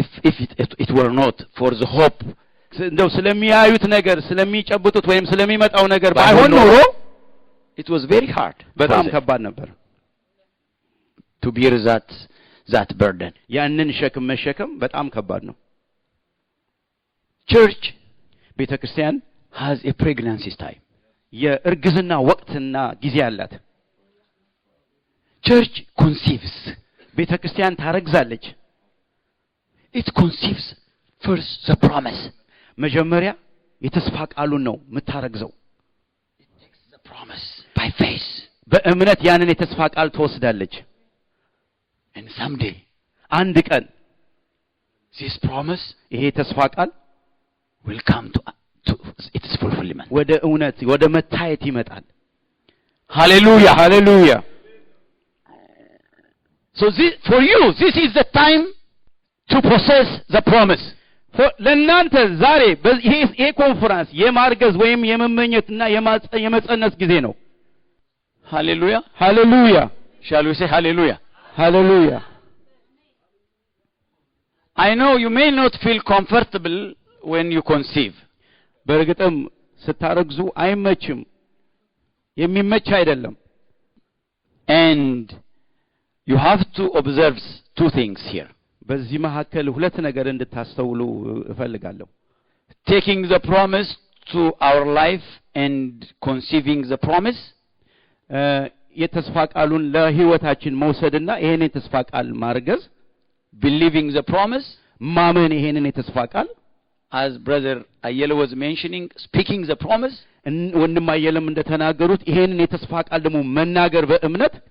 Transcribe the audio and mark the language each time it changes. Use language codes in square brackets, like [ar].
[en] if it were not for the hope, [am] እንደው ስለሚያዩት ነገር ስለሚጨብጡት ወይም ስለሚመጣው ነገር ባይሆን ኖሮ [en] it was very hard. [am] በጣም ከባድ ነበር [en] to bear that burden. [am] ያንን ሸክም መሸከም በጣም ከባድ ነው። [en] Church, [am] ቤተክርስቲያን [en] has a pregnancy time. [am] የእርግዝና ወቅትና ጊዜ አላት። [en] Church conceives. [am] ቤተክርስቲያን ታረግዛለች። [en] It conceives first the promise. [am] መጀመሪያ የተስፋ ቃሉን ነው የምታረግዘው። [en] It takes the promise by faith. [am] በእምነት ያንን የተስፋ ቃል ትወስዳለች። [en] And someday, [am] አንድ ቀን [en] this promise, [am] ይሄ የተስፋ ቃል [en] will come to its fulfillment. [am] ወደ እውነት ወደ መታየት ይመጣል። [en] Hallelujah. Hallelujah. So for you, this is the time to possess the promise. [am] ለእናንተ ዛሬ ይሄ ኮንፈረንስ የማርገዝ ወይም የመመኘትና የመጸነስ ጊዜ ነው። [en] Hallelujah. Hallelujah. Shall we say hallelujah? Hallelujah. I know you may not feel comfortable when you conceive. [am] በእርግጥም ስታረግዙ አይመችም፣ የሚመች አይደለም። [en] And you have to observe two things here. [am] በዚህ መካከል ሁለት ነገር እንድታስተውሉ እፈልጋለሁ። [en] taking the promise to our life and conceiving the promise. [am] የተስፋ ቃሉን ለህይወታችን መውሰድና ይሄንን የተስፋ ቃል ማርገዝ [en] believing the promise [am] ማመን ይሄንን የተስፋ ቃል [en] as brother Ayele was mentioning speaking the promise [am] ወንድም አየለም እንደተናገሩት ይሄንን የተስፋ ቃል ደግሞ መናገር በእምነት